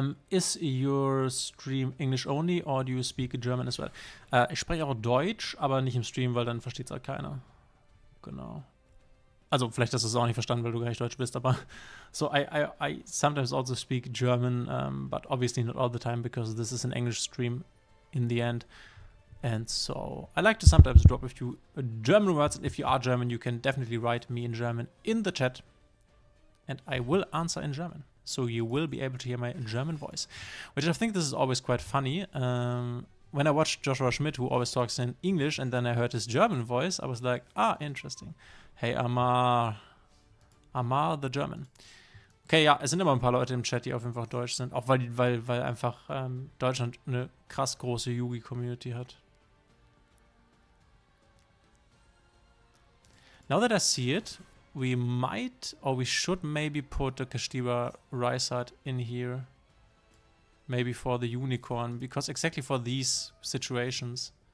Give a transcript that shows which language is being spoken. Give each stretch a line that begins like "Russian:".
English: Is your stream English only or do you speak German as well?
German: Ich spreche auch Deutsch, aber nicht im Stream, weil dann versteht es halt keiner. Genau. Also vielleicht hast du es auch nicht verstanden, weil du gar nicht Deutsch bist, aber so
English: I sometimes also speak German, but obviously not all the time because this is an English stream in the end. And so I like to sometimes drop a few German words, and if you are German, you can definitely write me in German in the chat and I will answer in German. So you will be able to hear my German voice, which I think this is always quite funny. When I watched Joshua Schmidt, who always talks in English, and then I heard his German voice, I was like, ah, interesting. Hey, Amar the German.
German: Okay, ja, es sind immer ein paar Leute im Chat, die auf jeden Fall Deutsch sind, auch weil einfach Deutschland eine krass große Yugi-Community hat.
English: Now that I see it, we might, or we should maybe put the Kashtira Rysart in here. Maybe for the unicorn, because exactly for these situations.